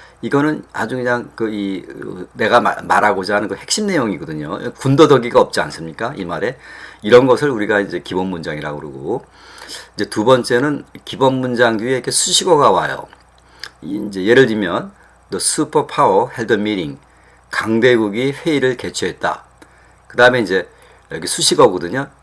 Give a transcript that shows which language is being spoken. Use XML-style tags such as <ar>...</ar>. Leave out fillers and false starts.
<ko>이거는 아주 그냥 내가 말하고자 하는 그 핵심 내용이거든요. 군더더기가 없지 않습니까? 이 말에. 이런 것을 우리가 이제 기본 문장이라고 그러고, 이제 두 번째는 기본 문장 뒤에 이렇게 수식어가 와요. 이제 예를 들면,</ko> <en>The superpower held a meeting.</en> <ko>강대국이 회의를 개최했다. 그 다음에 이제 여기 수식어거든요.</ko>